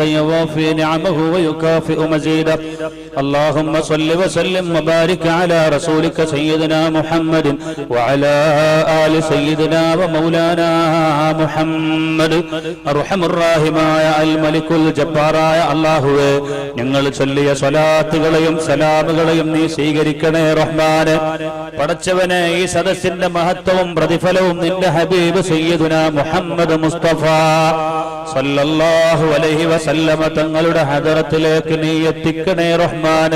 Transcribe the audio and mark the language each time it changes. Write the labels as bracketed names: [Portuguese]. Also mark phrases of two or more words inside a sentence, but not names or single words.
[Arabic] يوافي نعمه ويكافئ مزيده اللهم صل وسلم وبارك على رسولك سيدنا محمد وعلى آل سيدنا ومولانا محمد أرحم الراحماയ الملك الجبار [Malayalam] അല്ലാഹുവേ ഞങ്ങൾ ചൊല്ലിയ സ്വലാത്തുകളെയും സലാമുകളെയും നീ സ്വീകരിക്കണേ റഹ്മാനെ. പടച്ചവനെ ഈ സദസ്സിന്റെ മഹത്വവും പ്രതിഫലവും നിന്റെ ഹബീബ് സയ്യിദുനാ മുഹമ്മദ് മുസ്തഫ [Arabic] صلى الله عليه وسلم [Malayalam] തങ്ങളുടെ ഹദറത്തിലേക്ക് നീ എത്തിക്കണേ റഹ്മാനെ.